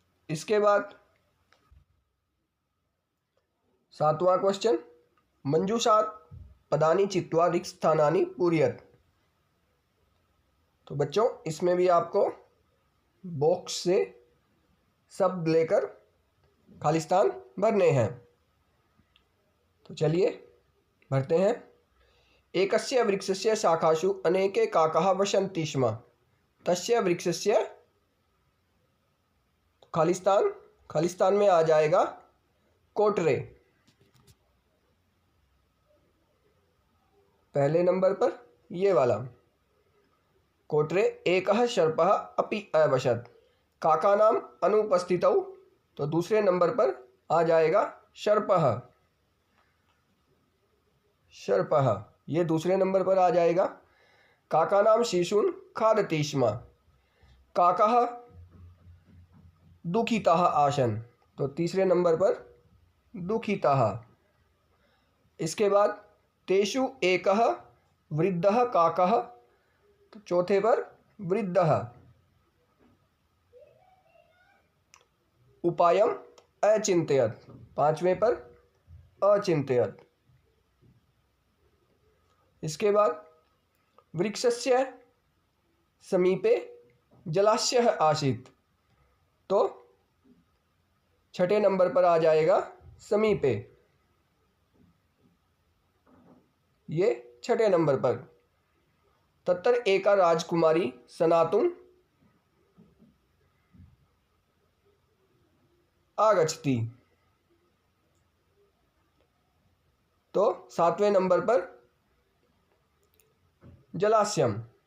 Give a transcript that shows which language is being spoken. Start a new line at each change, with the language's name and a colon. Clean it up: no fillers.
Hindi: इसके बाद सातवां क्वेश्चन,
Sanskrit: मंजूषात् पदानि चित्वा रिक्तस्थानानि पूरयत्।
Hindi: तो बच्चों इसमें भी आपको बॉक्स से शब्द लेकर खालिस्तान भरने हैं। तो चलिए भरते हैं।
Sanskrit: एकस्य वृक्षस्य शाखासु अनेके काकाः वसन्ति स्म, तस्य वृक्षस्य।
Hindi: खालिस्तान में आ जाएगा कोटरे। पहले नंबर पर ये वाला,
Sanskrit: कोटरे एकः सर्पः अपि अवसत्, काकानाम् अनुपस्थितौ।
Hindi: तो दूसरे नंबर पर आ जाएगा सर्पः। ये दूसरे नंबर पर आ जाएगा।
Sanskrit: काकानां शिशून् खादति स्म, काकाः दुःखिताः आसन्।
Hindi: तो तीसरे नंबर पर दुःखिताः। इसके बाद
Sanskrit: तेषु एकः वृद्धः काकः।
Hindi: तो चौथे पर वृद्धः।
Sanskrit: उपायम अचिंतयत्,
Hindi: पांचवें पर
Sanskrit: अचिंतयत्।
Hindi: इसके बाद
Sanskrit: वृक्षस्य समीपे जलाशयः आसीत्।
Hindi: तो छठे नंबर पर आ जाएगा समीपे। ये छठे नंबर पर।
Sanskrit: तत्र एका राजकुमारी सनातुम आगच्छति,
Hindi: तो सातवें नंबर पर जलास्यम।